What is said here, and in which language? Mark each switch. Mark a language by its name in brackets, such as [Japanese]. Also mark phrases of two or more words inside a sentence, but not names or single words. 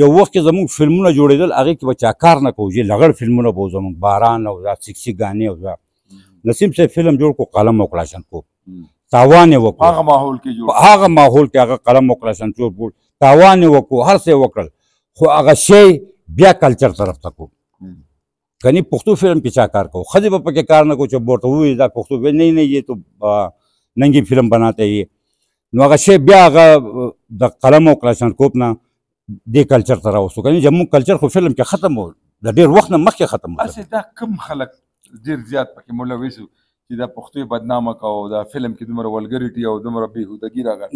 [Pashto] یو وخت کې زموږ فلمونه جوړېدل هغې کې به چا کار نه کوو چې لغړ فلمونه به و زموږ باران او دا سکسي ګانې او دا نسیم صاحب فلم جوړ کړو قلم او کلاشنکوب تاوان یې وکړو هغه ماحول کې جوړ هغه ماحول کې هغه قلم او کلاشنکوب تاوان یې وکړو هر څه یې وکړل خو هغه شی بیا کلچر طرف ته کو کنی پښتو فلم کې چا کار کو ښځې به پکې کار نه کو چې ورته ووایي دا پښتو [Urdu] نہیں نہیں یہ تو ننګي فلم بناتے [Pashto] یې نو هغه شی بیا هغه د قلم او کلاشنکوب نه دې کلچر ته راوستو کنی زموږ کلچر خو فلم کې ختم و د ډېر وخت نه مخکې ختم و اسې دا کم خلک ډېر زیات پکې ملوث وو چې دا پښتو یې بدنامه کوو دا فلم کې دومره ولګریټي او دومره بېهودګي راغله